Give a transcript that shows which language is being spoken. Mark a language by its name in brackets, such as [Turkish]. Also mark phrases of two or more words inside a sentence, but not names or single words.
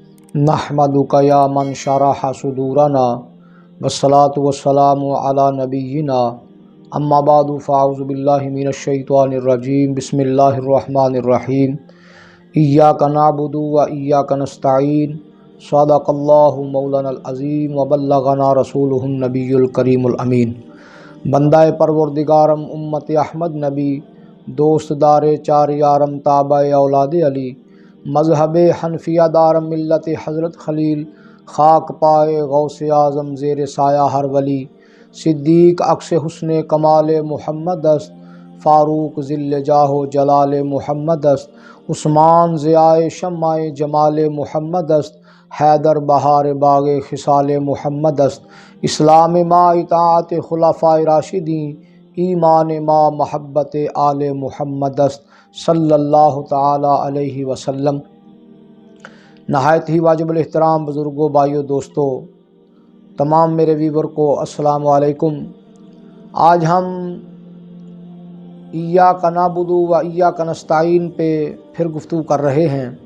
[Arabic] نحمدک یا من شرح صدورنا والصلاة والسلام علی نبینا اما بعد فاعوذ باللہ من الشیطان الرجیم بسم اللہ الرحمن الرحیم ایاک نعبد و ایاک نستعین صدق اللہ مولانا العظیم وبلغنا رسولہ النبی الکریم الامین۔ [Persian] بندہ پروردگارم امت احمد نبی، دوست دار چار یارم تابع اولاد علی، مذہب حنفیہ دارم ملت حضرت خلیل، خاک پائے غوث اعظم زیر سایہ ہر ولی، صدیق عکس حسن کمال محمد است، فاروق ذل جاہ و جلال محمد است، عثمان ضیاء شمع جمال محمد است، حیدر بہار باغ خصال محمد است، اسلام ما اطاعت خلفائے راشدین، ایمان ما محبت آل محمد است [Arabic] صلی اللہ تعالی علیہ وسلم۔ [Urdu] نہایت ہی واجب الاحترام بزرگوں، بھائیوں، دوستوں، تمام میرے ویور کو [Arabic] السلام علیکم۔ [Urdu] آج ہم [Arabic] ایاک نعبد و ایاک نستعین [Urdu] پہ پھر گفتگو کر رہے ہیں۔